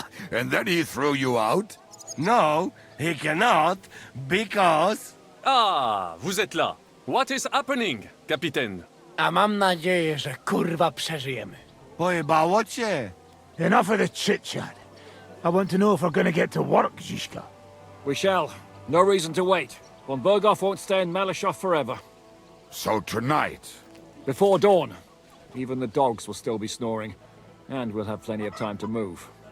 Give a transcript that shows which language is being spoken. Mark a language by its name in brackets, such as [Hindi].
[English] And then he threw you out? No, he cannot, because... [French] Ah, vous êtes là. [English] What is happening, Capitaine? [Polish] A mam nadzieję, że kurwa przeżyjemy. Pojebało cię. [English] Enough of the chit-chat. I want to know if we're gonna get to work, Zizka. We shall. No reason to wait. Von Bergow won't stay in Malashov forever. So tonight? Before dawn. Even the dogs will still be snoring. And we'll have plenty of time to move.